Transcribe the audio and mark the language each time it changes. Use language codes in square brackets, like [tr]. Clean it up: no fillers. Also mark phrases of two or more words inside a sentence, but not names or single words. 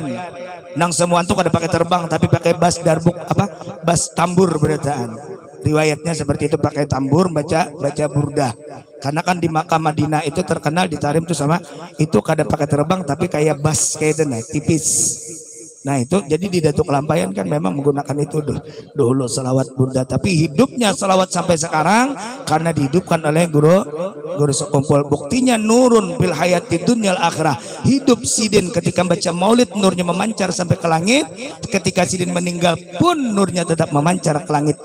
[bjn] Nang semua itu kada pakai terbang tapi pakai bas darbuk bas tambur berataan. [id] Riwayatnya seperti itu, pakai tambur baca burdah. [bjn] Karena kan di Makkah Madinah itu terkenal di Tarim itu sama itu kada pakai terbang tapi kayak bas kayak itu nah, tipis. [id] Nah itu jadi di Datuk Kelampayan kan memang menggunakan itu dulu selawat burdah, tapi hidupnya selawat sampai sekarang karena dihidupkan oleh Guru Sekumpul. [bjn] Buktinya [ar] نور بالحياة الدنيا الآخرة. [bjn] Hidup sidin ketika baca maulid nurnya memancar sampai ke langit. Ketika sidin meninggal pun nurnya tetap memancar ke langit.